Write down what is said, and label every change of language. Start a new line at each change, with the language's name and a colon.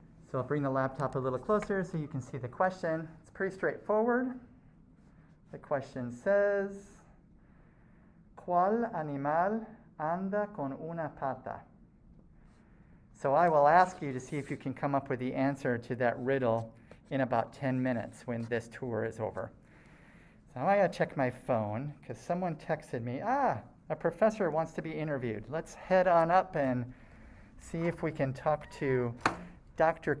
English: So I'll bring the laptop a little closer so you can see the question. It's pretty straightforward. The question says,
Spanish: ¿Cuál animal anda con una pata?
English: So I will ask you to see if you can come up with the answer to that riddle in about 10 minutes when this tour is over. So I gotta check my phone because someone texted me, a professor wants to be interviewed. Let's head on up and see if we can talk to Dr.